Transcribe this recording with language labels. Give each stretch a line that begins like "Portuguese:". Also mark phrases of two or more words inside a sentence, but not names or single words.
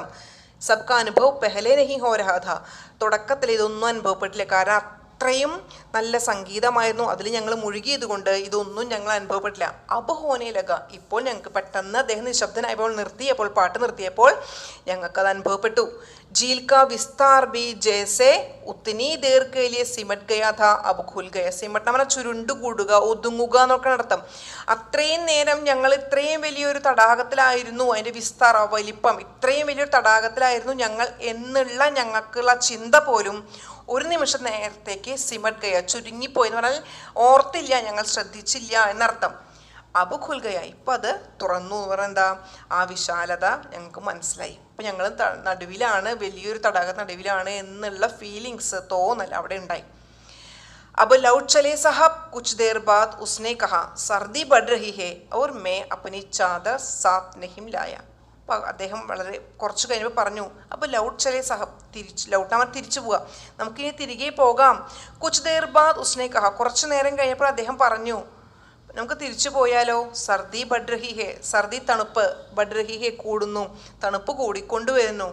Hindi: सबका अनुभव पहले नहीं हो रहा था,
Malayalam: തുടക്കത്തിൽ ഇതൊന്നും അനുഭവപ്പെട്ടില്ല. കാരണം അത്രയും നല്ല സംഗീതമായിരുന്നു, അതിൽ ഞങ്ങൾ മുഴുകിയത് കൊണ്ട് ഇതൊന്നും ഞങ്ങൾ അനുഭവപ്പെട്ടില്ല.
Hindi: अब होने लगा,
Malayalam: ഇപ്പോൾ ഞങ്ങൾക്ക് പെട്ടെന്ന് അദ്ദേഹം നിശബ്ദനായപ്പോൾ പാട്ട് നിർത്തിയപ്പോൾ ഞങ്ങൾക്കത് അനുഭവപ്പെട്ടു.
Hindi: झील का विस्तार भी जैसे उतनी देर के लिए सिमट गया था अब खुल गया.
Malayalam: സിമട്ട പറഞ്ഞാൽ ചുരുണ്ടുകൂടുക, ഒതുങ്ങുക എന്നൊക്കെ അർത്ഥം. അത്രയും നേരം ഞങ്ങൾ ഇത്രയും വലിയൊരു തടാകത്തിലായിരുന്നു, അതിൻ്റെ വിസ്താര വലിപ്പം, ഇത്രയും വലിയൊരു തടാകത്തിലായിരുന്നു ഞങ്ങൾ എന്നുള്ള ഞങ്ങൾക്കുള്ള ചിന്ത പോലും ഒരു നിമിഷം നേരത്തേക്ക്
Hindi: सिमट गया,
Malayalam: ചുരുങ്ങിപ്പോയി എന്ന് പറഞ്ഞാൽ ഓർത്തില്ല, ഞങ്ങൾ ശ്രദ്ധിച്ചില്ല എന്നർത്ഥം.
Hindi: अब खुल गया,
Malayalam: ഇപ്പം അത് തുറന്നു എന്ന് പറഞ്ഞാൽ എന്താ, ആ വിശാലത ഞങ്ങൾക്ക് മനസ്സിലായി. ഇപ്പം ഞങ്ങൾ നടുവിലാണ്, വലിയൊരു തടാക നടുവിലാണ് എന്നുള്ള ഫീലിങ്സ്, തോന്നൽ അവിടെ ഉണ്ടായി.
Hindi: अब लौट चले साहब कुछ देर बाद उसने कहा सर्दी बढ़ रही है और मैं अपनी चादर साथ नहीं लाया.
Malayalam: അപ്പം അദ്ദേഹം വളരെ കുറച്ച് കഴിഞ്ഞപ്പോൾ പറഞ്ഞു, അപ്പോൾ
Hindi: लौट चले साहब,
Malayalam: ലൗട്ടാമൻ തിരിച്ചു പോവുക, നമുക്കിനി തിരികെ പോകാം.
Hindi: कुछ देर बाद उसने कहा,
Malayalam: കുറച്ച് നേരം കഴിഞ്ഞപ്പോൾ അദ്ദേഹം പറഞ്ഞു, നമുക്ക് തിരിച്ചു പോയാലോ.
Hindi: सर्दी बढ़ रही है, सर्दी
Malayalam: തണുപ്പ്,
Hindi: बढ़ रही है
Malayalam: കൂടുന്നു, തണുപ്പ് കൂടിക്കൊണ്ടുവരുന്നു.